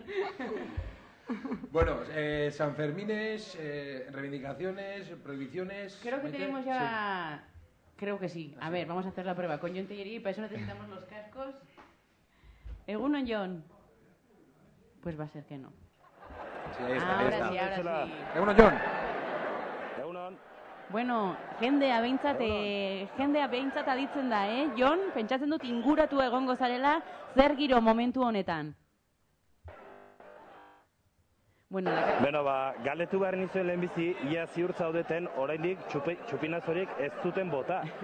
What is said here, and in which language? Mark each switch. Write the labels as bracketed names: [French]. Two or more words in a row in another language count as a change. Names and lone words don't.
[Spanish] Bueno, Sanfermines, reivindicaciones, prohibiciones... Creo que tenemos ya... Sí. Creo que sí. A ver, vamos a hacer la prueba con Jon Tellería y para eso necesitamos los cascos. [Basque] ¿Egunon, Jon? [Spanish] Pues va a ser que no. Sí, ahí está. Ahora sí. [Basque] Egunon, Jon. Egunon. Bueno, jendea behintzat aditzen da, Jon? Pentsatzen dut inguratu egongo zarela zer giro momentu honetan. Bueno, galdetu behar nizuen lehenbizi, ia ziur zaudeten oraindik txupinazorik ez zuten bota.